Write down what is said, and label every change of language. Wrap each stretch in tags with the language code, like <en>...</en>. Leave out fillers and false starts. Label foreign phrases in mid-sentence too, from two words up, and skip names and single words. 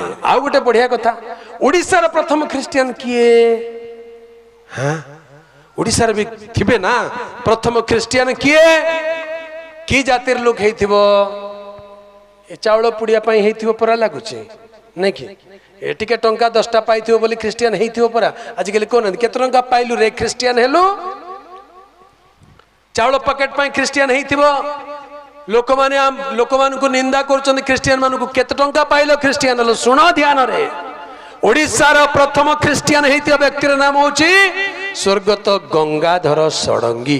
<or>ଆଉ ଗୋଟେ ବଢ଼ିଆ କଥା, ଓଡ଼ିଶାର ପ୍ରଥମ ଖ୍ରିଷ୍ଟିଆନ କିଏ? ହଁ ଓଡ଼ିଶାର ବି ଥିବେ ନା ପ୍ରଥମ ଖ୍ରିଷ୍ଟିଆନ କିଏ? କି ଜାତିର ଲୋକ ହେଇଥିବ? ଏ ଚାଉଳ ପୁଡ଼ିଆ ପାଇଁ ହେଇଥିବ ପରା ଲାଗୁଛି ନାହିଁ କି ଏ ଟିକେ ଟଙ୍କା 10ଟା ପାଇଥିବ ବୋଲି ଖ୍ରିଷ୍ଟିଆନ ହେଇଥିବ ପରା। ଆଜି କାଲି କେଉଁ କେତେ ଟଙ୍କା ପାଇଲୁ ରେ ଖ୍ରିଷ୍ଟିଆନ ହେଲୁ? ଚାଉଳ ପ୍ୟାକେଟ ପାଇଁ ଖ୍ରିଷ୍ଟିଆନ ହେଇଥିବ। ଲୋକ ମାନ କୁ ନିନ୍ଦା କର ଖ୍ରିଷ୍ଟିଆନ ମାନ କୁ କେତେ ଟଙ୍କା ପାଇଲ ଖ୍ରିଷ୍ଟିଆନ ହେଲ? ଶୁଣ ଧ୍ୟାନ ରେ, ଓଡ଼ିଶାର ପ୍ରଥମ ଖ୍ରିଷ୍ଟିଆନ ହେଇଥିବା ବ୍ୟକ୍ତିର ନାମ ହେଉଛି ସ୍ୱର୍ଗତ ଗଙ୍ଗାଧର ଷଡ଼ଙ୍ଗୀ।</or>